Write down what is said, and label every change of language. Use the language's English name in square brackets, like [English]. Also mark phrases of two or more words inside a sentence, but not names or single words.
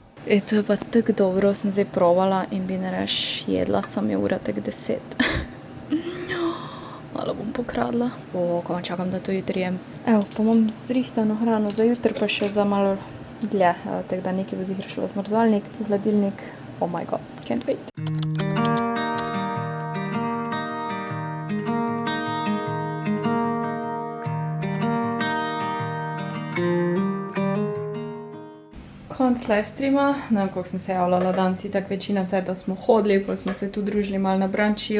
[Slovenian] To je pa tako dobro, sem zdaj provala in bi ne reš jedla, sam je ura tak 10. Malo bom pokradla. Ko čakam, da to jutri jem. Evo, pa imam zrihtano hrano za jutri, pa še za malo dlje. Tako da nekaj bo ziher šlo v zmrzalnik, v hladilnik. [English] Oh my god, can't wait. [Slovenian] Konc livestreama, ne vem, koliko sem se javljala danes, itak večina cajta smo hodili, pol smo se tu družili malo na brančiju.